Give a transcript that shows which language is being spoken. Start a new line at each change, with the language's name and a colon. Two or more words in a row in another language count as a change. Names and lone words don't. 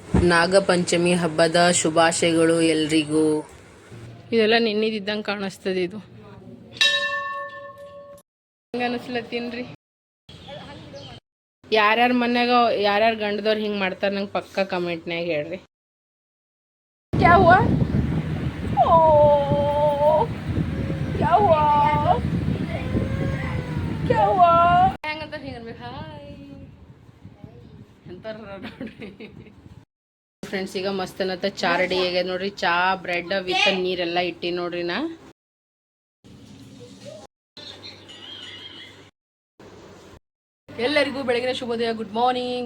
Kannada: ನಾಗಪಂಚಮಿ ಹಬ್ಬದ ಶುಭಾಶಯಗಳು ಎಲ್ರಿಗೂ. ಇದೆಲ್ಲ ನಿನ್ನಿದ್ದಂಗೆ ಕಾಣಿಸ್ತದೆ. ಇದು ಹೆಂಗೆ ಅನಿಸ್ಲತ್ತೀನ್ರಿ? ಯಾರ್ಯಾರ ಮನ್ಯಾಗ ಯಾರ್ಯಾರು ಗಂಡದವ್ರು ಹಿಂಗೆ ಮಾಡ್ತಾರೆ ನಂಗೆ ಪಕ್ಕ ಕಮೆಂಟ್ನಾಗ ಹೇಳ್ರಿ.
Hindi: क्या हुआ? क्या हुआ? क्या हुआ?
Kannada: ಹೆಂಗಂತ ಹಿಂಗನ್ಬೇಕು ಹಾಯ್ ಅಂತಾರ ನೋಡ್ರಿ ಫ್ರೆಂಡ್ಸ್. ಈಗ ಮಸ್ತ್ ಅನ್ನತ್ತ ಚಾ ರೆಡಿ ಆಗ್ಯದ ನೋಡ್ರಿ. ಚಾ
English: bread with
Kannada: ನೀರೆಲ್ಲ ಇಟ್ಟಿ ನೋಡ್ರಿ. ನಾ ಎಲ್ಲರಿಗೂ ಬೆಳಗಿನ ಶುಭೋದಯ,
English: good morning.